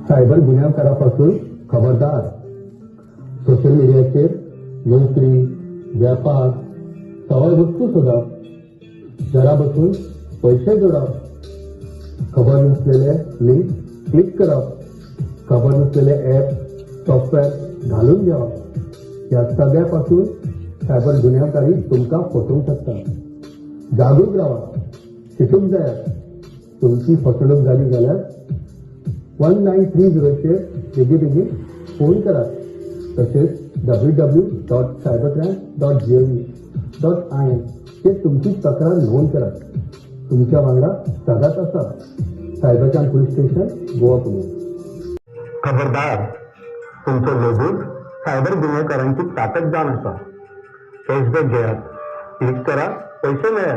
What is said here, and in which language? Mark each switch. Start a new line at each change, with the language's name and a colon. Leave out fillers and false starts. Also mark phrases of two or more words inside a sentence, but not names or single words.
Konkani: सायबर गुन्यांवकारापासून खबरदार. सोशल मीडियाचेर नोकरी, व्यापार, सवाय वस्तू सोदप, घरा बसून पैसे जोडप, खबर नसलेले लिंक क्लिक करप, खबर नसलेले ॲप सॉफ्टवेअर घालून घेवप, या सगळ्यापासून सायबर गुन्यांवकारी तुमकां फसवूंक शकता. जागरूक रावा. शिकूंक जाय. तुमची फसवणूक जाली जाल्यार 1930चेर बेगीबेगीन फोन करात. तसेच www.cybercrime.gov.in ते तुमची तक्रार नोंद करात. तुमच्या वांगडा सदांच आसा सायबर क्रायम पुलीस स्टेशन गोवा पुलीस. खबरदार. तुमचो लोगो सायबर गुन्हेगारांची ताकद जावन आसा. कॅशबॅक घेयात. क्लिक करा, पैसे मेळ्यात.